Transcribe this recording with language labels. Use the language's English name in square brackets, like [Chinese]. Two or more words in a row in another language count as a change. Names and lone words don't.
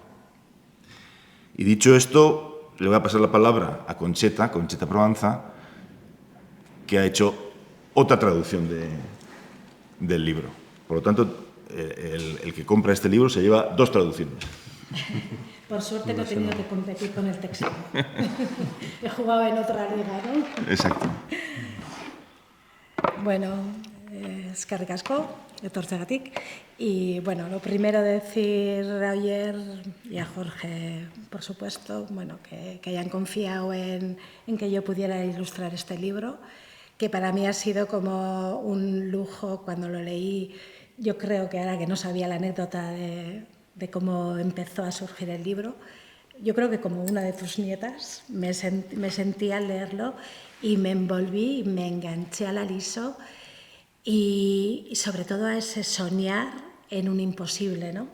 [Spanish] Y dicho esto, le voy a pasar la palabra a Concheta Provenza, que ha hecho otra traducción del libro. Por lo tanto, el que compra este libro se lleva 2 traducciones. Por suerte no he tenido que competir con el texto. He jugado en otra liga, ¿no? Exacto. [Basque] Bueno, eskerrik asko, etortzeagatik. [Spanish] Y bueno, lo primero decir a Oyer y a Jorge, por supuesto, bueno, que hayan confiado en que yo pudiera ilustrar este libro, que para mí ha sido como un lujo cuando lo leí. Yo creo que ahora que no sabía la anécdota de cómo empezó a surgir el libro, yo creo que como una de tus nietas me sentí al leerlo y me envolví y me enganché al aliso y sobre todo a ese soñar en un imposible, ¿no?